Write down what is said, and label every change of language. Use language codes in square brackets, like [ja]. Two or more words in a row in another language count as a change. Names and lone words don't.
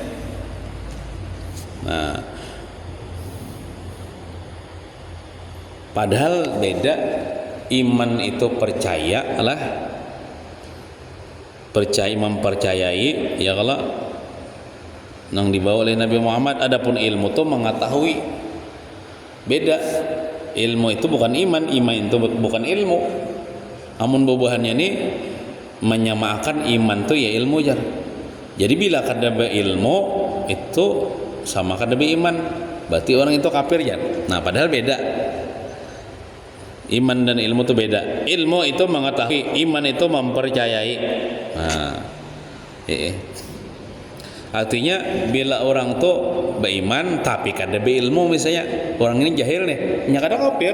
[id] Nah, padahal beda iman itu percaya lah, percaya mempercayai ya kalau yang dibawa oleh Nabi Muhammad. Adapun ilmu itu mengetahui, beda. Ilmu itu bukan iman, iman itu bukan ilmu. [bjn] Amun bubuhannya ini menyamakan iman itu ya ilmu jar. Jadi bila kadaba ilmu itu sama kadaba iman, berarti orang itu kafir jar. [id] Nah padahal beda. Iman dan ilmu itu beda. Ilmu itu mengetahui, iman itu mempercayai. Nah, artinya bila orang tuh beriman tapi kada berilmu, misalnya orang ini jahil nih, nya kada kafir.